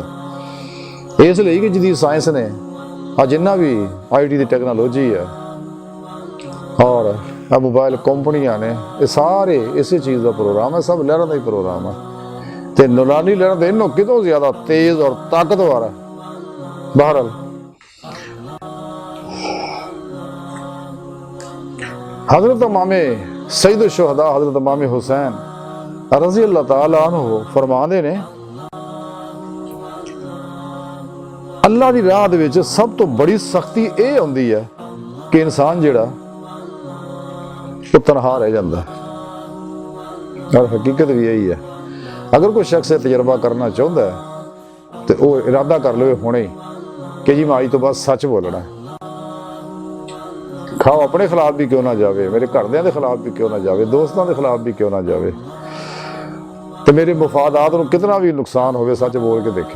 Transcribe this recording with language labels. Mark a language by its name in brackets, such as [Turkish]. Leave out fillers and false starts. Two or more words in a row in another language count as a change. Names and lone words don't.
[Punjabi] ਇਸ ਲਈ ਕਿ ਜਦੀਦ ਸਾਇੰਸ ਨੇ ਆ ਜਿੰਨਾ ਵੀ IT ਦੀ ਟੈਕਨੋਲੋਜੀ ਹੈ, ਔਰ ਆ ਮੋਬਾਈਲ ਕੰਪਨੀਆਂ ਨੇ, ਇਹ ਸਾਰੇ ਇਸੇ ਚੀਜ਼ ਦਾ ਪ੍ਰੋਗਰਾਮ ਹੈ, ਸਭ ਲਹਿਰਾਂ ਦਾ ਹੀ ਪ੍ਰੋਗਰਾਮ ਹੈ। ਤੇ ਨੂਰਾਨੀ ਲਹਿਰਾਂ ਦੇ ਇਹਨੂੰ ਕਿਤੋਂ ਜ਼ਿਆਦਾ ਤੇਜ਼ ਔਰ ਤਾਕਤਵਰ ਹੈ। ਬਹਰਹਾਲ ਹਜ਼ਰਤ ਇਮਾਮ ਸਈਦ ਸ਼ੁਹਦਾ ਹਜ਼ਰਤ ਇਮਾਮ ਹੁਸੈਨ [Arabic] رضي الله تعالى عنه [Punjabi] ਫ਼ਰਮਾਤੇ ਨੇ, ਅੱਲਾਹ ਕੀ ਰਾਹ ਦੇ ਵਿਚ ਸਭ ਤੋ ਬੜੀ ਸਖ਼ਤੀ ਯੇ ਹੋਂਦੀ ਹੈ ਕਿ ਇੰਸਾਨ ਜਿਹੜਾ ਉਹ ਤਨਹਾ ਰਹਿ ਜਾਂਦਾ। ਔਰ ਹਕੀਕਤ ਵੀ ਇਹੀ ਹੈ। ਅਗਰ ਕੋਈ ਸ਼ਖਸ ਇਹ ਤਜਰਬਾ ਕਰਨਾ ਚਾਹੁੰਦਾ ਹੈ ਤੇ ਉਹ ਇਰਾਦਾ ਕਰ ਲਵੇ ਹੁਣੇ ਕਿ ਜੀ ਮੈਂ ਅੱਜ ਤੋਂ ਬਾਅਦ ਸੱਚ ਬੋਲਣਾ। ਖਾਓ ਆਪਣੇ ਖਿਲਾਫ ਵੀ ਕਿਉਂ ਨਾ ਜਾਵੇ, ਮੇਰੇ ਘਰਦਿਆਂ ਦੇ ਖਿਲਾਫ ਵੀ ਕਿਉਂ ਨਾ ਜਾਵੇ, ਦੋਸਤਾਂ ਦੇ ਖਿਲਾਫ ਵੀ ਕਿਉਂ ਨਾ ਜਾਵੇ, ਤੇ ਮੇਰੇ ਮਫਾਦਾਤ ਨੂੰ ਕਿਤਨਾ ਵੀ ਨੁਕਸਾਨ ਹੋਵੇ, ਸੱਚ ਬੋਲ ਕੇ ਦੇਖੇ।